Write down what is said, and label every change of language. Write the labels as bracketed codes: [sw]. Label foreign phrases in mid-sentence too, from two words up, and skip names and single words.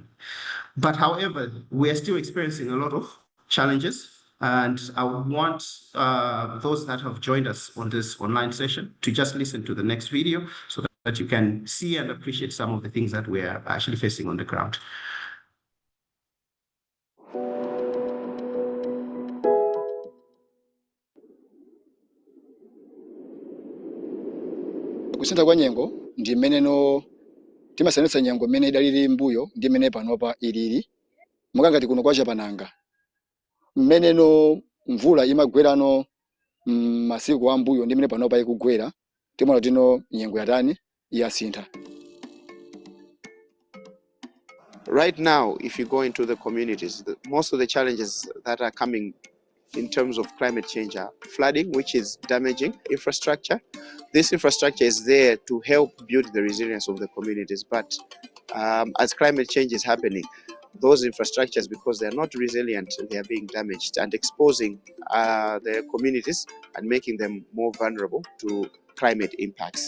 [en] But however, we are still experiencing a lot of challenges, and I would want those that have joined us on this online session to just listen to the next video so that you can see and appreciate some of the things that we are actually facing on the ground. [ny] Kusintha kwa nyengo ndi mmene no timasanitsa nyengo mmene idalili mbuyo ndi mmene panopa ilili mukangati kuno kwa Chapananga mmene no mvula imagwerano masiku a mbuyo ndi mmene panopa ikugwera timona tino nyengo yatani yasintha. [en] Right now, if you go into the communities, most of the challenges that are coming in terms of climate change are flooding, which is damaging infrastructure. This infrastructure is there to help build the resilience of the communities, but as climate change is happening, those infrastructures, because they are not resilient, they are being damaged and exposing the communities and making them more vulnerable to climate impacts.